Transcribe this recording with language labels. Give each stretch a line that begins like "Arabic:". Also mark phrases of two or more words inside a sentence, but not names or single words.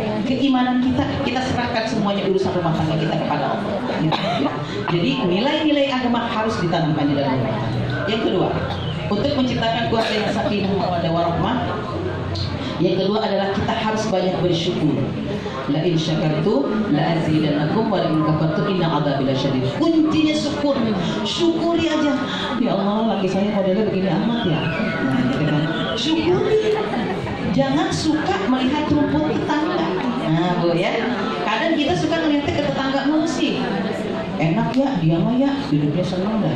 Indonesian: Keimanan kita serahkan semuanya urusan rumah tangga kita kepada Allah. Ya. Jadi nilai-nilai agama harus ditanamkan di dalam rumah tangga. Yang kedua, untuk menciptakan keluarga yang
Arabic: سكينة مودة ورحمة.
Indonesian: Yang kedua adalah kita harus banyak bersyukur.
Arabic: لئن شكرتم لأزيدنكم ولئن كفرتم إن عذابي لشديد.
Indonesian: Kuncinya syukur. Syukuri aja. Ya Allah, laki saya modelnya begini amat ya. Nah, gitu kan. Syukuri. Jangan suka melihat rumput tetangga. Nah, Bu ya. Kadang kita suka ngeliatnya ke tetangga mulu sih. Enak ya, dia mah ya, hidupnya senang dah.